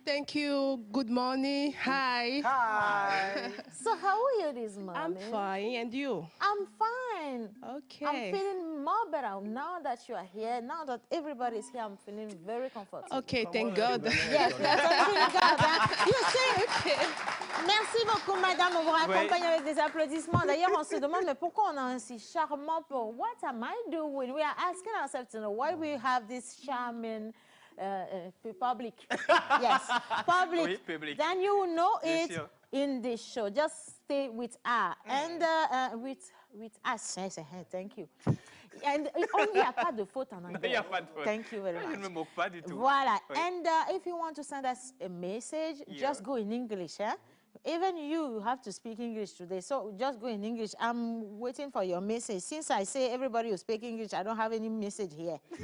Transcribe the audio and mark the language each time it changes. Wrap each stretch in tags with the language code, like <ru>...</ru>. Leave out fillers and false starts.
<en>Thank you. Good morning. Hi. Hi. So how are you this morning? I'm fine. And you? I'm fine. Okay. I'm feeling more better now that you are here. Now that everybody is here, I'm feeling very comfortable. Okay, thank God. Yes, thank God. You see? Okay.</en> <fr>Merci beaucoup, madame. On vous raccompagne avec des applaudissements. D'ailleurs, on se demande, mais pourquoi on a un si charmant pour...</fr> <en>What am I doing? We are asking ourselves to know why we have this charming public. Yes, public.</en> <fr>Oui, public.</fr> <en>Then you know it in this show. Just stay with us. And with us. Thank you. And</en> <fr>il n'y a pas de faute en anglais. Il n'y a pas de faute.</fr> <en>Thank you very much.</en> <fr>Je ne me moque pas du tout. Voilà. Oui.</fr> <en>And if you want to send us a message, just go in English. Even you have to speak English today, so just go in English. I'm waiting for your message. Since I say everybody will speak English, I don't have any message here.</en>